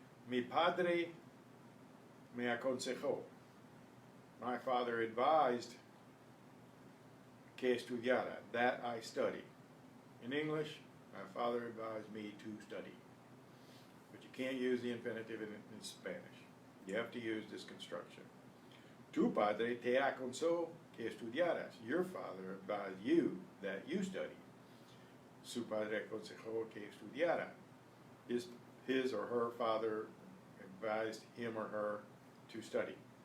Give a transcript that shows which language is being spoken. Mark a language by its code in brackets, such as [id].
[es] Mi padre me aconsejó. [en] My father advised [es] que estudiara, [en] that I study. In English, my father advised me to study. But you can't use the infinitive in Spanish. You have to use this construction. [es] Tu padre te aconsejó que estudiaras. [en] Your father advised you that you study. [es] Su padre aconsejó que estudiara. [en] His or her father advised him or her to study.